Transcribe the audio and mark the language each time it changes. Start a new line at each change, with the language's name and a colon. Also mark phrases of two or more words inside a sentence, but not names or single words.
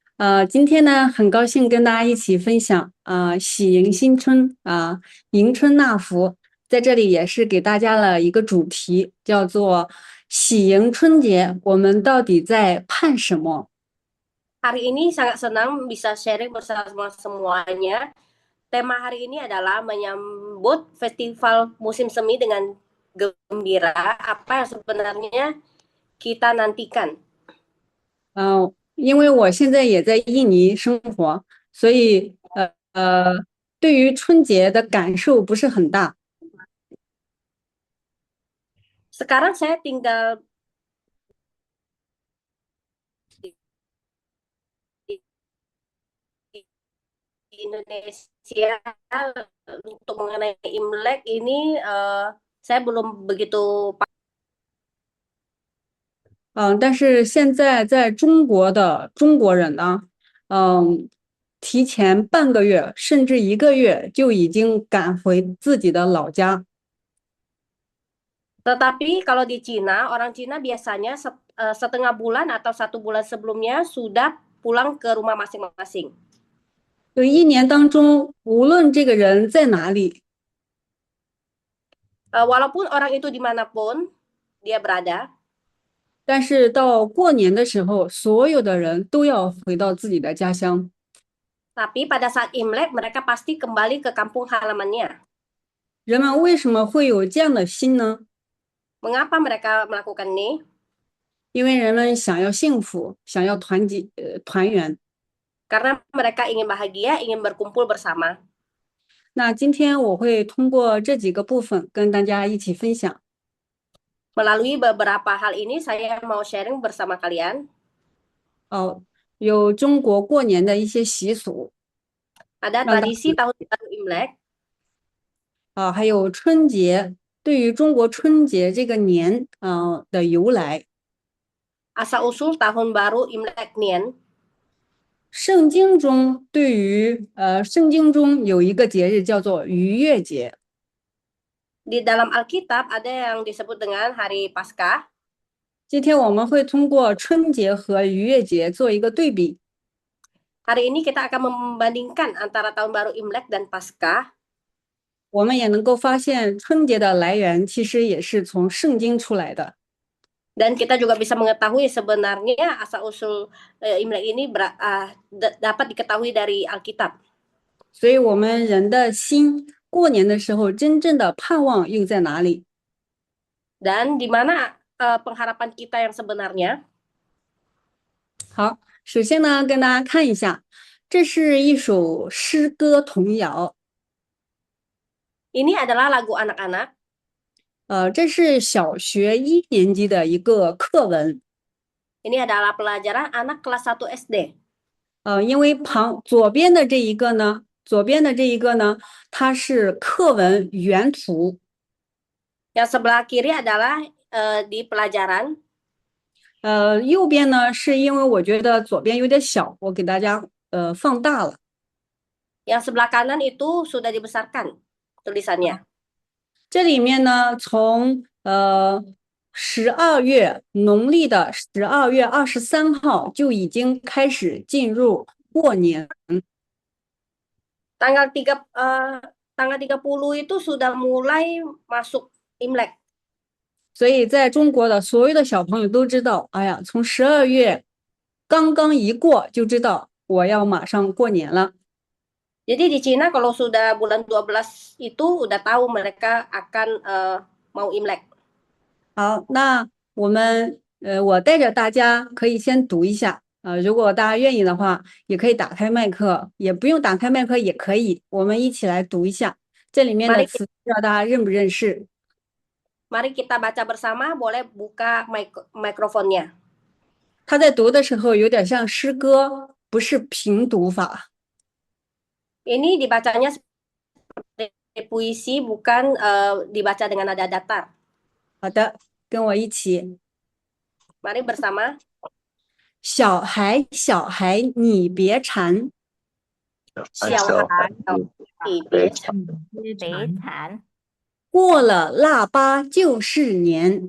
Chinese: 今天呢，很高兴跟大家一起分享喜迎新春迎春纳福，在这里也是给大家了一个主题，叫做喜迎春节，我们到底在盼什么？
Indonesian: Hari ini sangat senang bisa sharing bersama semuanya. Tema hari ini adalah menyambut festival musim semi dengan gembira. Apa yang sebenarnya kita nantikan?
Chinese: 因为我现在也在印尼生活，所以对于春节的感受不是很大。
Indonesian: Sekarang saya tinggal di Indonesia. Untuk mengenai Imlek ini saya belum begitu
Chinese: 但是现在在中国的中国人呢，提前半个月甚至一个月就已经赶回自己的老家。
Indonesian: Tetapi kalau di Cina, orang Cina biasanya setengah bulan atau 1 bulan sebelumnya sudah pulang ke rumah masing-masing.
Chinese: 就一年当中，无论这个人在哪里，
Indonesian: Walaupun orang itu dimanapun dia berada,
Chinese: 但是到过年的时候，所有的人都要回到自己的家乡。
Indonesian: tapi pada saat Imlek mereka pasti kembali ke kampung halamannya.
Chinese: 人们为什么会有这样的心呢？
Indonesian: Mengapa mereka melakukan ini?
Chinese: 因为人们想要幸福，想要团圆。
Indonesian: Karena mereka ingin bahagia, ingin berkumpul bersama.
Chinese: 那今天我会通过这几个部分跟大家一起分享。
Indonesian: Melalui beberapa hal ini saya mau sharing bersama kalian.
Chinese: 有中国过年的一些习俗，
Indonesian: Ada
Chinese: 让大
Indonesian: tradisi tahun baru Imlek,
Chinese: 还有春节，对于中国春节这个年的由来，
Indonesian: asal-usul tahun baru Imlek Nien.
Chinese: 圣经中有一个节日叫做逾越节。
Indonesian: Di dalam Alkitab ada yang disebut dengan Hari Paskah.
Chinese: 今天我们会通过春节和逾越节做一个对比。
Indonesian: Hari ini kita akan membandingkan antara tahun baru Imlek dan Paskah.
Chinese: 我们也能够发现春节的来源其实也是从圣经出来的。
Indonesian: Dan kita juga bisa mengetahui sebenarnya asal-usul Imlek ini dapat diketahui dari Alkitab.
Chinese: 所以我们人的心过年的时候真正的盼望又在哪里？
Indonesian: Dan di mana pengharapan kita yang sebenarnya?
Chinese: 好，首先呢，跟大家看一下，这是一首诗歌童谣。
Indonesian: Ini adalah lagu anak-anak.
Chinese: 这是小学1年级的一个课文。
Indonesian: Ini adalah pelajaran anak kelas 1 SD.
Chinese: 因为左边的这一个呢，它是课文原图。
Indonesian: Yang sebelah kiri adalah di pelajaran.
Chinese: 右边呢，是因为我觉得左边有点小，我给大家放大了。
Indonesian: Yang sebelah kanan itu sudah dibesarkan tulisannya.
Chinese: 这里面呢，从农历的12月23号就已经开始进入过年。
Indonesian: Tanggal 30 itu sudah mulai masuk Imlek.
Chinese: 所以在中国的所有的小朋友都知道，哎呀，从12月刚刚一过，就知道我要马上过年了。
Indonesian: Jadi di Cina kalau sudah bulan 12 itu udah tahu mereka akan mau Imlek.
Chinese: 好，那我带着大家可以先读一下如果大家愿意的话，也可以打开麦克，也不用打开麦克也可以，我们一起来读一下这里面的词，不知道大家认不认识
Indonesian: ？Mari kita baca bersama, boleh buka mikrofonnya.
Chinese: 他在读的时候有点像诗歌，不是平读法。
Indonesian: Ini dibacanya seperti puisi, bukan dibaca dengan nada datar.
Chinese: 好的，跟我一起。
Indonesian: Mari bersama.
Chinese: 小孩，小孩，你别馋。小孩，你别馋。过了腊八就是年。